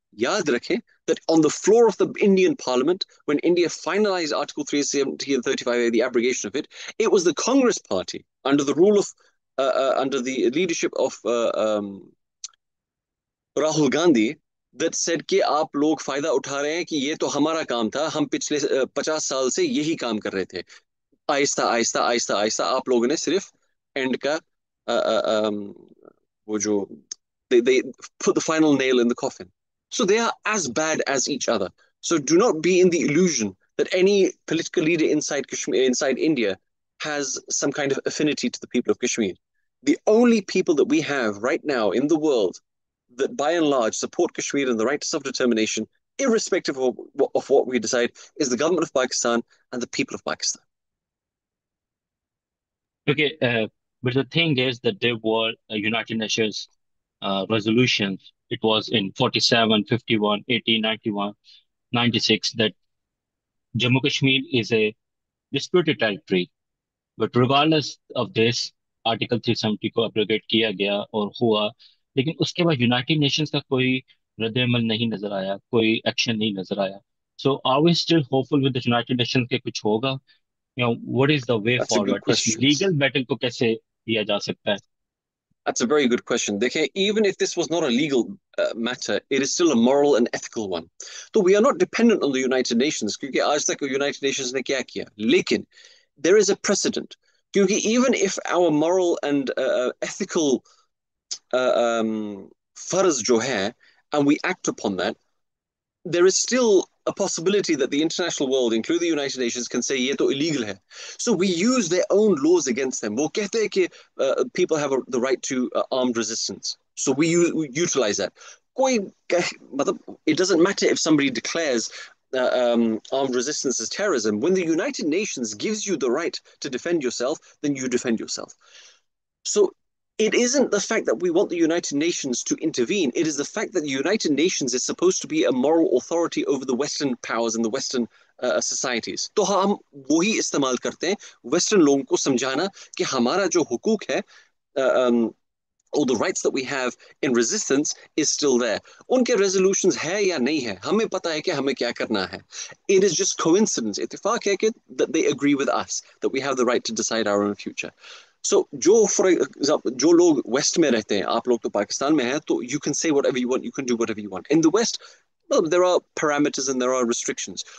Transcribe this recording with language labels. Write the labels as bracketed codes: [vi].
[hi] Yaad rakhe [en] that on the floor of the Indian Parliament, when India finalized Article 370 and 35A, the abrogation of it, it was the Congress party under the rule of, under the leadership of Rahul Gandhi that said [hi] कि आप लोग फायदा उठा रहे हैं कि ये तो हमारा काम था, हम पिछले 50 साल से यही काम कर रहे थे. आहिस्ता आहिस्ता आहिस्ता आहिस्ता आप लोगों ने सिर्फ एंड का वो जो [en] they put the final nail in the coffin. So they are as bad as each other. So do not be in the illusion that any political leader inside Kashmir, inside India, has some kind of affinity to the people of Kashmir. The only people that we have right now in the world that by and large support Kashmir and the right to self-determination, irrespective of what we decide, is the government of Pakistan and the people of Pakistan. Okay, but the thing is that there were United Nations resolutions. It was in 47, 51, 18, 91, 96 that Jammu Kashmir is a disputed territory. But regardless of this, [hi] Article 370 को abrogate किया गया और हुआ, लेकिन उसके बाद United Nations का कोई रद्द-ए-अमल नहीं नजर आया, कोई एक्शन नहीं नजर आया. [en] So are we still hopeful with the United Nations [hi] के कुछ होगा? [en] What is the way That's a good forward? [hi] इस [en] question. legal battle [hi] को कैसे लिया जा सकता है? [en] That's a very good question. Even if this was not a legal matter, it is still a moral and ethical one. So we are not dependent on the United Nations, [hi] क्योंकि आज तक United Nations ने क्या किया? लेकिन [en] there is a precedent. [hi] क्योंकि [en] even if our moral and ethical [hi] farz jo hai, [en] and we act upon that, there is still a possibility that the international world, including the United Nations, can say [hi] ye to illegal hai. [en] So we use their own laws against them. [hi] वो कहते हैं कि [en] people have the right to armed resistance. So we utilize that. It doesn't matter if somebody declares armed resistance as terrorism. When the United Nations gives you the right to defend yourself, then you defend yourself. So it isn't the fact that we want the United Nations to intervene. It is the fact that the United Nations is supposed to be a moral authority over the Western powers and the Western societies. [hi] तो हम वही इस्तेमाल करते हैं Western लोगों को समझाना कि हमारा जो हुकूक है, [en] all the rights that we have in resistance is still there. [hi] उनके resolutions है या नहीं है, हमें पता है कि हमें क्या करना है. [en] It is just coincidence, [hi] इत्तेफाक है कि [en] that they agree with us, that we have the right to decide our own future. So, for example, [hi] जो लोग West में रहते हैं, आप लोग तो पाकिस्तान में हैं, तो [en] you can say whatever you want, you can do whatever you want. In the West, well, there are parameters and there are restrictions.